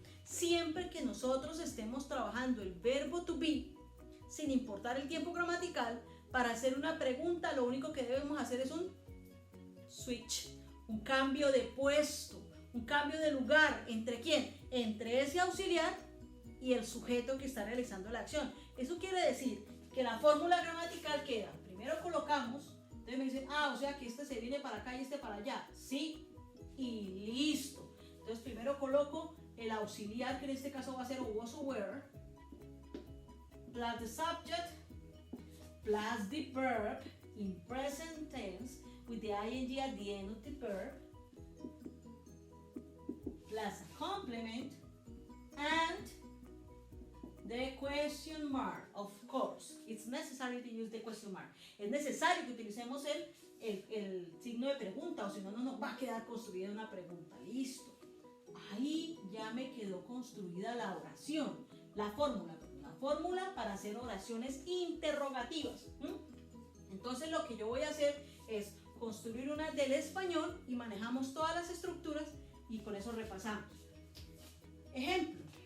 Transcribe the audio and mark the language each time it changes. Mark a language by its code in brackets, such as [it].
[es] Siempre que nosotros estemos trabajando el verbo to be, sin importar el tiempo gramatical, para hacer una pregunta lo único que debemos hacer es un switch, un cambio de puesto, un cambio de lugar. ¿Entre quién? Entre ese auxiliar y el sujeto que está realizando la acción. Eso quiere decir que la fórmula gramatical queda, primero colocamos, entonces me dicen, o sea que este se viene para acá y este para allá, sí, y listo. Entonces primero coloco el auxiliar, que en este caso va a ser [en] was or were, plus the subject, plus the verb in present tense with the ing at the end of the verb, plus a complement, and the question mark. Of course, it's necessary to use the question mark. [es] Es necesario que utilicemos el signo de pregunta, o si no, no nos va a quedar construida una pregunta. Listo. Ahí ya me quedó construida la oración, la fórmula para hacer oraciones interrogativas. Entonces lo que yo voy a hacer es construir una del español y manejamos todas las estructuras y con eso repasamos. Ejemplo,